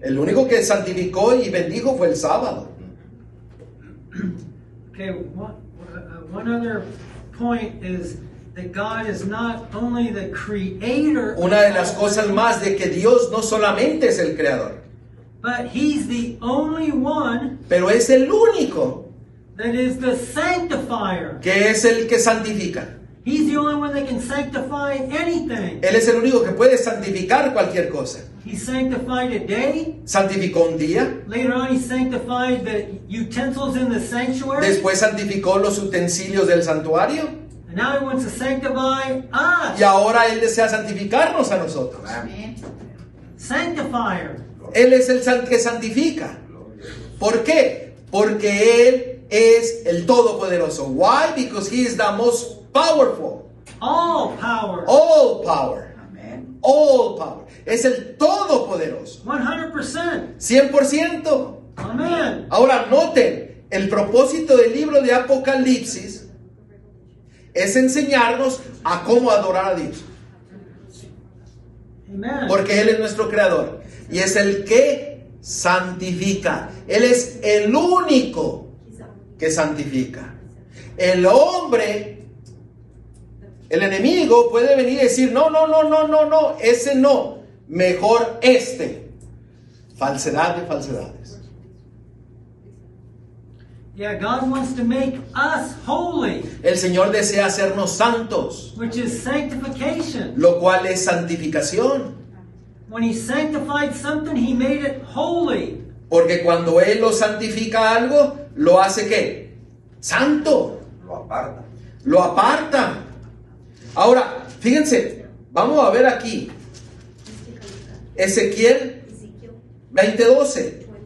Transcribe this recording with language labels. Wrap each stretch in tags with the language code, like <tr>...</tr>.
<es>El único que santificó y bendijo fue el sábado.</es> <en>Okay, one other point is that God is not only the creator,</en> <es>Una de las cosas más de que Dios no solamente es el creador,</es> <en>but He's the only one</en> <es>pero es el único</es> <en>that is the sanctifier.</en> <es>que es el que santifica.</es> <en>He's the only one that can sanctify anything.</en> <es>Él es el único que puede santificar cualquier cosa.</es> <en>He sanctified a day.</en> <es>Santificó un día,</es> <en>Later on, He sanctified the utensils in the sanctuary.</en> <es>después santificó los utensilios del santuario</es> <en>And now He wants to sanctify us.</en> <es>y ahora Él desea santificarnos a nosotros. Amén.</es> <en>Sanctifier.</en> <es>Él es el que santifica. ¿Por qué? Porque Él es el Todopoderoso.</es> <en>Why? Because He is the most powerful. All power. All power.</en> <es>Amén.</es> <en>All power.</en> <es>Es el Todopoderoso. 100%. 100%.</es> <en>Amen.</en> <es>Ahora noten, el propósito del libro de Apocalipsis es enseñarnos a cómo adorar a Dios.</es> <en>Amen.</en> <es>Porque Él es nuestro creador. Y es el que santifica. Él es el único que santifica. El hombre, el enemigo puede venir y decir, no, ese no. Mejor este. Falsedad de falsedades.</es> <en>Yeah, God wants to make us holy,</en> <es>El Señor desea hacernos santos,</es> <en>which is sanctification.</en> <es>lo cual es santificación.</es> <en>When He sanctified something, He made it holy.</en> <es>Porque cuando Él lo santifica algo, lo hace ¿qué? Santo. Lo aparta. Lo aparta. Ahora, fíjense, vamos a ver aquí. Ezequiel 20:12.</es>